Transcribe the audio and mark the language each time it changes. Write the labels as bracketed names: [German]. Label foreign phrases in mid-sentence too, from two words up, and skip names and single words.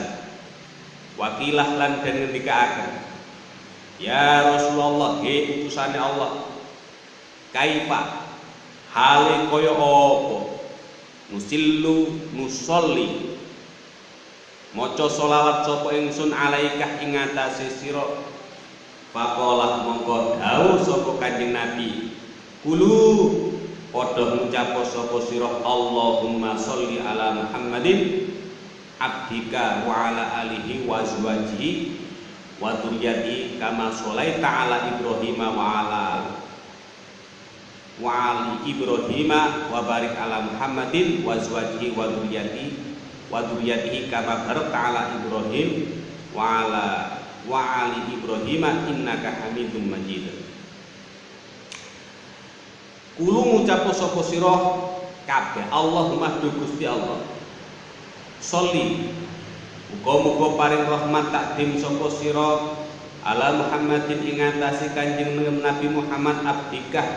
[Javanese] Wakilah lan den ngendikaaken, [Arabic] يا رسول الله, [Javanese] he utusane Allah, kaifa hale kaya apa nusolli maca sholawat sapa ingsun alaika ing atase sira. Faqalah mongko dawuh sapa Kanjeng Nabi, kulu padha ngucap sapa sira [Arabic] اللهم صل على محمد عبدك وعلى آله وأزواجه وذريته كما صليت على إبراهيم و وآل إبراهيم وبارك على محمد وأزواجه وذريته كما باركت على إبراهيم وآل إبراهيم إنك حميد مجيد. [Javanese] Kulo ngucap sapa sira kabeh Allahumma du Gusti Allah sholli muga-muga paring rahmat takdim sapa sira [Arabic] على محمد [Javanese] ing atase Kanjeng Nabi Muhammad abdikah